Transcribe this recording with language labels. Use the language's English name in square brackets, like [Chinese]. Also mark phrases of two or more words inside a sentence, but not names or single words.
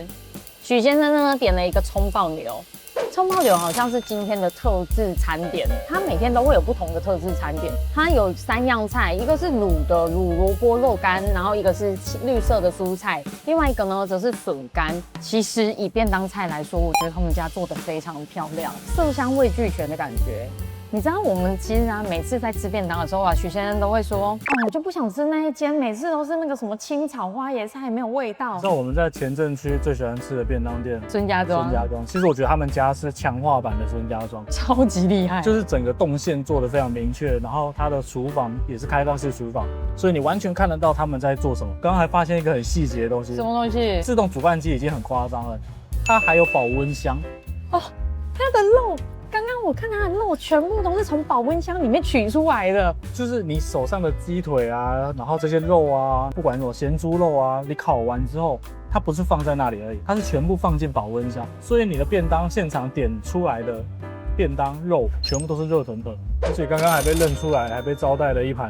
[Chinese] 許先生呢點了一個蔥爆牛。蔥爆牛好像是今天的特制餐點，它每天都會有不同的特制餐點。它有3樣菜，一個是滷的滷蘿蔔肉乾，然後一個是綠色的蔬菜，另外一個呢則是筍乾。其實以便當菜來說，我覺得他們家做的非常漂亮，色香味俱全的感觉。你知道我們其實啊，每次在吃便当的時候啊，許先生都會說，哦，我就不想吃那一間，每次都是那個什麼清炒花椰菜，沒有味道。知道我們在前鎮區最喜歡吃的便當店孫家莊。其實我覺得他們家是強化版的孫家莊，超級厲害，就是整個動線做得非常明確，然後它的廚房也是開放式廚房，所以你完全看得到他們在做什麼。刚剛還發現一個很細節的東西，什麼東西？自動煮飯機已經很誇張了，它還有保溫箱。哦，它的肉。剛剛我看它的肉全部都是從保溫箱裡面取出來的，就是你手上的雞腿啊，然後這些肉啊，不管什麼鹹豬肉啊，你烤完之後，它不是放在那裡而已，它是全部放進保溫箱，所以你的便當現場點出來的便當肉全部都是熱騰騰，而且刚剛還被認出來，還被招待了一盤